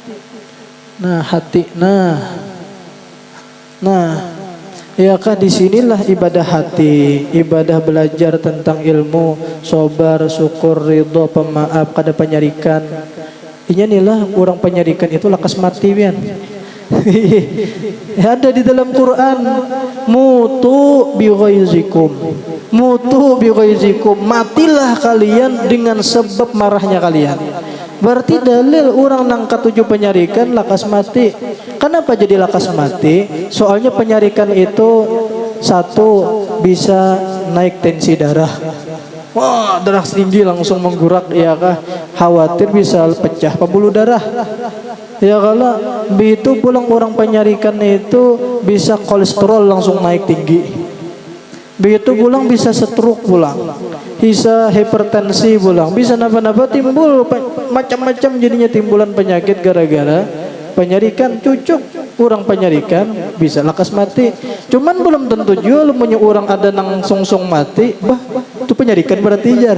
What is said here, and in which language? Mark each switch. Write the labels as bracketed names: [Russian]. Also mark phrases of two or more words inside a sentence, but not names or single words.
[Banjar] Iyakah disinilah ibadah hati, ibadah belajar tentang ilmu, sabar, syukur, ridho, pemaaf, kada penyarikan. Inilah orang penyarikan itu lakas mati pian. Ada di dalam Quran, [Arabic] mutu bi ghaizikum. Mutu bi ghaizikum, [Indonesian] matilah kalian dengan sebab marahnya kalian. [Banjar] Berarti dalil orang nang ketujuh penyarikan lakas mati. Kenapa jadi lakas mati? Soalnya penyarikan itu satu bisa naik tensi darah. Wah, darah tinggi langsung menggurak, ya kah? Khawatir bisa pecah pembuluh darah. Ya kalau begitu pulang orang penyarikan itu bisa kolesterol langsung naik tinggi. Begitu pulang bisa stroke pulang, bisa hipertensi pulang, bisa napa-napa timbul macam-macam jadinya timbulan penyakit gara-gara penyarikan. Cucuk orang penyarikan bisa lakas mati. Cuman belum tentu juga lu punya orang ada nang song-song mati, bah itu penyarikan berarti jar.